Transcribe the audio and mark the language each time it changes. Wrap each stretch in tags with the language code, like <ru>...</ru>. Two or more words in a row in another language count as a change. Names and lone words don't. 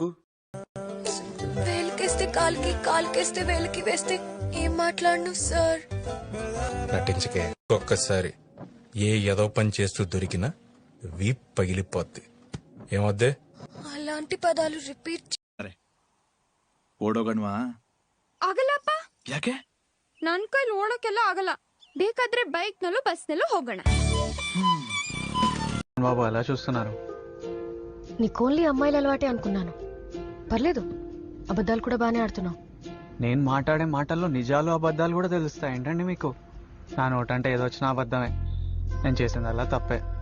<te>వేలికేస్తే కాలికి, కాలికేస్తే వేలికి వేస్తే ఏం మాట్లాడను సార్. నటించకే. ఒక్కసారి ఏ ఏదో పని చేస్తూ దొరికినా వీప్ పగిలిపోద్ది. ఏమొద్దే అలాంటి పదాలు రిపీట్.</te> <kn>ಓಡೋಗಣ್ವಾ? ಆಗಲ್ಲಪ್ಪ. ಯಾಕೆ? ನನ್ ಕೈಲಿ ಓಡೋಕೆಲ್ಲ ಆಗಲ್ಲ. ಬೇಕಾದ್ರೆ ಬೈಕ್ ನಲ್ಲೂ ಬಸ್ ನಲ್ಲೂ ಹೋಗೋಣ.</kn> <te>బాబు అలా చూస్తున్నారు. నీకు ఓన్లీ అమ్మాయిల అలవాటే అనుకున్నాను. పర్లేదు, అబద్ధాలు కూడా బానే ఆడుతున్నావు. నేను మాట్లాడే మాటల్లో నిజాలు అబద్ధాలు కూడా తెలుస్తాయి ఏంటండి మీకు? నా నోటంటే ఏదో వచ్చిన అబద్ధమే, నేను చేసిందల్లా తప్పే.</te>